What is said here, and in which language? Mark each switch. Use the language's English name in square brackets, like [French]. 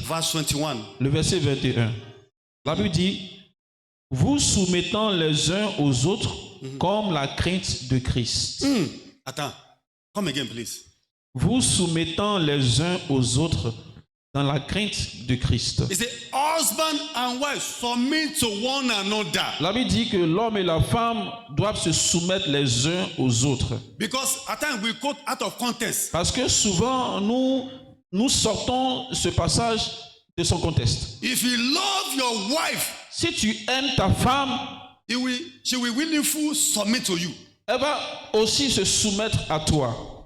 [English] verse 21. [French] le verset 21. La Bible dit, vous soumettant les uns aux autres comme la crainte de Christ. Attends. [English] Come again, please. [French] Vous soumettant les uns aux autres dans la crainte de Christ. [English] It says, husband and wife submit to one another. [French] La Bible dit que l'homme et la femme doivent se soumettre les uns aux autres. [English] Because at times we quote out of context. [French] Parce que souvent, nous sortons ce passage de son contexte. [English] If you love your wife, [French] Si tu aimes ta femme, [English] she will willingly submit to you. [French] elle va aussi se soumettre à toi.